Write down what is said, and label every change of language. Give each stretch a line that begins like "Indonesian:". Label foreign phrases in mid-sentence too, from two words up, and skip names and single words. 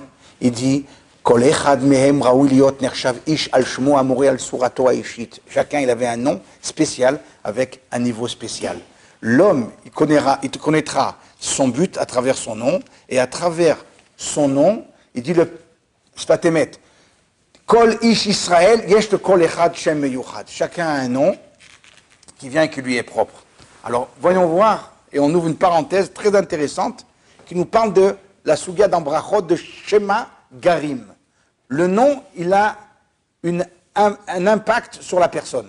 French: Il dit, chacun, il avait un nom spécial avec un niveau spécial. L'homme, il connaîtra son but à travers son nom, et à travers son nom, il dit le Sfatemet,
Hebrew: כל איש ישראל, יש כל אחד שם מיוחד.
French: Chacun a un nom qui vient et qui lui est propre. Alors, voyons voir, et on ouvre une parenthèse très intéressante qui nous parle de la Suga d'Ambrachot de
Hebrew: שמא גרים.
French: Le nom, il a un impact sur la personne.